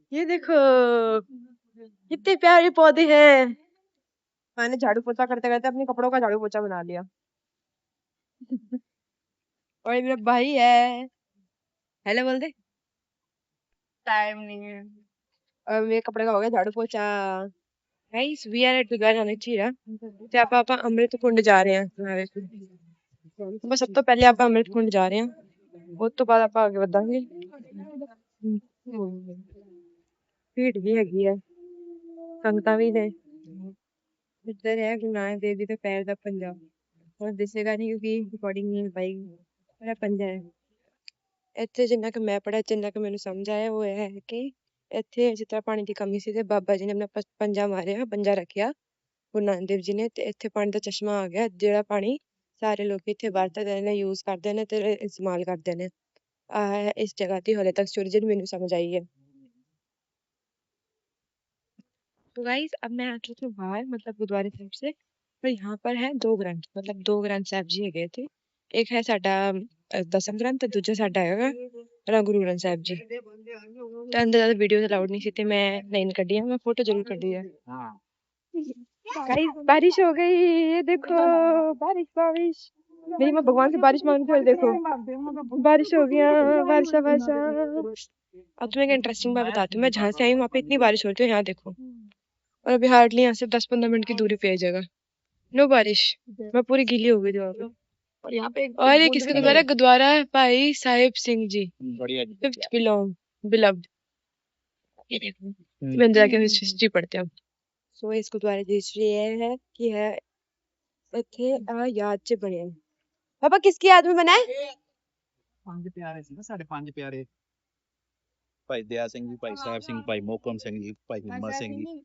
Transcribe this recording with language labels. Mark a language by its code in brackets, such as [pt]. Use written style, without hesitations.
[hi] ये देखो कितने प्यारे पौधे हैं। मैंने झाड़ू पोछा करते करते अपने कपड़ों का झाड़ू पोछा बना लिया। और ये मेरा भाई है, हेलो बोल दे। टाइम नहीं है। और मेरे कपड़े का हो गया झाड़ू पोछा। [en] guys we are at [pa] गगनचीरा ਤੇ ਆਪਾਂ ਅੰਮ੍ਰਿਤ ਕੁੰਡ ਜਾ ਰਹੇ ਹਾਂ। ਬਸ ਸਭ ਤੋਂ ਪਹਿਲੇ ਆਪਾਂ ਅੰਮ੍ਰਿਤ ਕੁੰਡ ਜਾ ਰਹੇ ਹਾਂ, ਉਸ ਤੋਂ ਬਾਅਦ ਆਪਾਂ ਅੱਗੇ ਵਧਾਂਗੇ। ਭੀੜ ਵੀ ਹੈਗੀ ਹੈ, ਸੰਗਤਾਂ ਵੀ ਨੇ। ਇੱਧਰ ਹੈ ਗੁਰੂ ਨਾਨਕ ਦੇਵ ਜੀ ਦੇ ਪੈਰ ਦਾ ਪੰਜਾ। ਹੁਣ ਦਿਸੇਗਾ ਨਹੀਂ ਕਿਉਂਕਿ ਰਿਕਾਰਡਿੰਗ ਨਹੀਂ ਹੋ ਪਾਏਗੀ। ਮੇਰਾ ਪੰਜਾ ਹੈ ਇੱਥੇ। ਜਿੰਨਾ ਕੁ ਮੈਂ ਪੜ੍ਹਿਆ, ਜਿੰਨਾ ਕੁ ਮੈਨੂੰ ਸਮਝ ਆਇਆ ਉਹ ਇਹ ਹੈ ਕਿ ਇੱਥੇ ਜਿਸ ਤਰ੍ਹਾਂ ਪਾਣੀ ਦੀ ਕਮੀ ਸੀ ਤੇ ਬਾਬਾ ਜੀ ਨੇ ਆਪਣਾ ਪੰਜਾ ਮਾਰਿਆ, ਪੰਜਾ ਰੱਖਿਆ ਗੁਰੂ ਨਾਨਕ ਦੇਵ ਜੀ ਨੇ, ਤੇ ਇੱਥੇ ਪਾਣੀ ਦਾ ਚਸ਼ਮਾ ਆ ਗਿਆ ਜਿਹੜਾ ਪਾਣੀ ਸਾਰੇ ਲੋਕ ਇੱਥੇ ਵਰਤਦੇ ਨੇ, [hi] यूज करते [pa] ਨੇ ਤੇ [hi] इस्तेमाल करते [pa] ਨੇ। [hi] इस जगह की हाले तक स्टोरी [pa] ਜਿਹੜੀ ਮੈਨੂੰ [hi] समझ आई है। तो गाइस अब मैं आ चुकी हूँ बाहर, मतलब गुरुद्वारे साहिब से। और यहाँ पर है 2 ग्रंथ, मतलब 2 ग्रंथ साहिब जी है थे। [pa] एक है साडा 10th ग्रंथ ਤੇ ਦੂਜਾ ਸਾਡਾ ਹੈਗਾ ਗੁਰੂ ਗ੍ਰੰਥ ਸਾਹਿਬ ਜੀ। ਤੇ ਅੰਦਰ ਜ਼ਿਆਦਾ ਵੀਡੀਓ ਅਲਾਉਡ ਨਹੀਂ ਸੀ [hi] ਤੇ मैं नहीं ਕੱਢੀ है, मैं फोटो जरूर ਕੱਢੀ है। गाइस बारिश हो गई, ये देखो बारिश। मेरी माँ भगवान से बारिश मांगती है, देखो बारिश हो गया, बारिश। अब तुम्हें एक इंटरेस्टिंग बात बताती हूँ, मैं जहाँ से आई वहाँ पे इतनी बारिश हो रही है, यहाँ देखो। और अभी हार्डली यहाँ से 10-15 मिनट की दूरी पे है जगह, नो बारिश। मैं पूरी गीली हो गई थी वहाँ पे। और यहाँ पे और ये किसका गुरुद्वारा है? गुरुद्वारा है भाई साहिब सिंह जी, बढ़िया 5th बिलोव्ड। ये देखो मैं अंदर जाके हिस्ट्री पढ़ते हैं। सो इस गुरुद्वारे की हिस्ट्री ये है कि है [pa] ਇੱਥੇ ਆ ਯਾਦ ਚ ਬਣਿਆ। [hi] ਪਾਪਾ ਕਿਸकी याद में बना है? [pa] ਪੰਜ ਪਿਆਰੇ ਸੀ ਨਾ ਸਾਡੇ ਪੰਜ ਪਿਆਰੇ, ਭਾਈ ਦਇਆ ਸਿੰਘ ਜੀ, ਭਾਈ ਸਾਹਿਬ ਸਿੰਘ, ਭਾਈ ਮੋਹਕਮ ਸਿੰਘ ਜੀ, ਭਾਈ ਹਿੰਮਤ ਸਿੰਘ ਜੀ।